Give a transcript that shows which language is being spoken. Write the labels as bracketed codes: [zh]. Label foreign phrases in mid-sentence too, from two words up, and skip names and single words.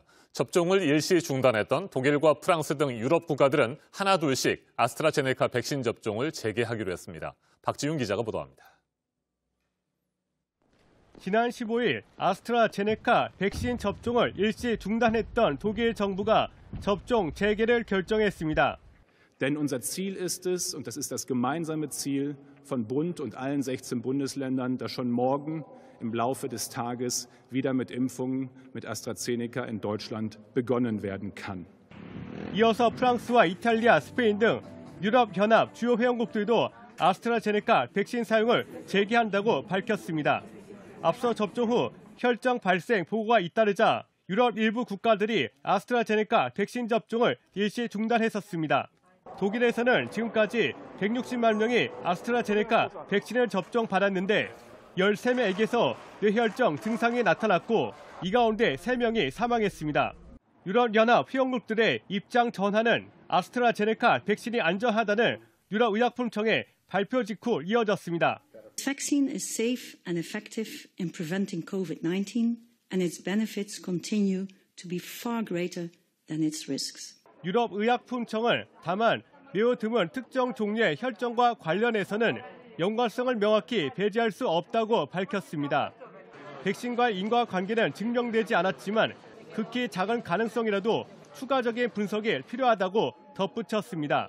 [ko] 접종을 일시 중단했던 독일과 프랑스 등 유럽 국가들은 하나둘씩 아스트라제네카 백신 접종을 재개하기로 했습니다. 박지윤 기자가 보도합니다. 지난 15일 아스트라제네카 백신 접종을 일시 중단했던 독일 정부가 접종 재개를 결정했습니다. [de] Denn unser Ziel ist es, und das ist das gemeinsame Ziel von Bund und allen 16 Bundesländern, dass schon morgen im Laufe des Tages wieder mit Impfungen mit AstraZeneca in Deutschland begonnen werden kann. [ko] 이어서 프랑스와 이탈리아, 스페인 등 유럽연합 주요 회원국들도 아스트라제네카 백신 사용을 재개한다고 밝혔습니다. 앞서 접종 후 혈전 발생 보고가 잇따르자 유럽 일부 국가들이 아스트라제네카 백신 접종을 일시 중단했었습니다. 독일에서는 지금까지 160만 명이 아스트라제네카 백신을 접종받았는데 13명에게서 뇌혈증 증상이 나타났고 이 가운데 3명이 사망했습니다. 유럽연합 회원국들의 입장 전환은 아스트라제네카 백신이 안전하다는 유럽의약품청의 발표 직후 이어졌습니다. [en] Vaccine is safe and effective in preventing COVID-19, and its benefits continue to be far greater than its risks. [ko] 유럽의약품청은 다만 매우 드문 특정 종류의 혈전과 관련해서는 연관성을 명확히 배제할 수 없다고 밝혔습니다. 백신과의 인과관계는 증명되지 않았지만 극히 작은 가능성이라도 추가적인 분석이 필요하다고 덧붙였습니다.